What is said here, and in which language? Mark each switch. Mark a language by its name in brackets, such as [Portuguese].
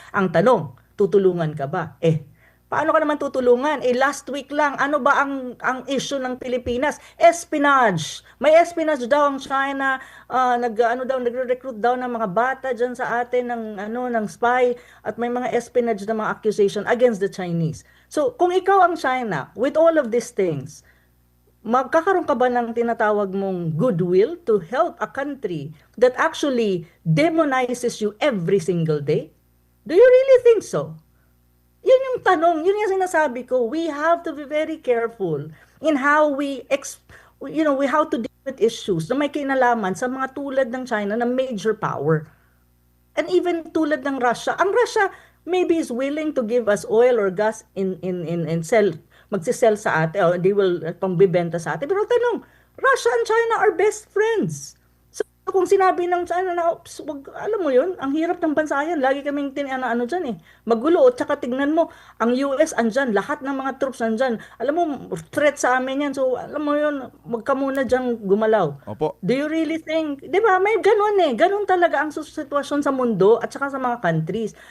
[Filipino] Ang tanong, tutulungan ka ba? Paano ka naman tutulungan? Last week lang, ano ba ang issue ng Pilipinas? Espionage. May espionage daw ang China. Nagre-recruit daw ng mga bata diyan sa atin ng spy at may mga espionage na mga accusation against the Chinese. [English] So, [Filipino] kung ikaw ang China, [English] with all of these things, [Filipino] magkakaroon ka ba ng tinatawag mong [English] goodwill to help a country that actually demonizes you every single day? Do you really think so? [Filipino] Yun yung tanong, yun yung sinasabi ko. [English] We have to be very careful in how we how to deal with issues [Filipino] na may kinalaman sa mga tulad ng China [English] na major power. And even tulad ng Russia. Ang Russia, maybe is willing to give us oil or gas in sell, [Filipino] magsisell sa atin, [English] or they will [Filipino] pangbibenta sa atin. Pero tanong, [English] Russia and China are best friends. [Filipino] So kung sinabi ng China na, "Ops, alam mo yun, ang hirap ng bansa yan, lagi kaming ano dyan eh, magulo, at saka tignan mo, ang US andyan, lahat ng mga troops andyan, alam mo, threat sa amin yan, so alam mo yun, wag ka muna dyan gumalaw." Opo. [English] Do you really think, [Filipino] di ba, may ganun eh, ganun talaga ang sitwasyon sa mundo at saka sa mga countries.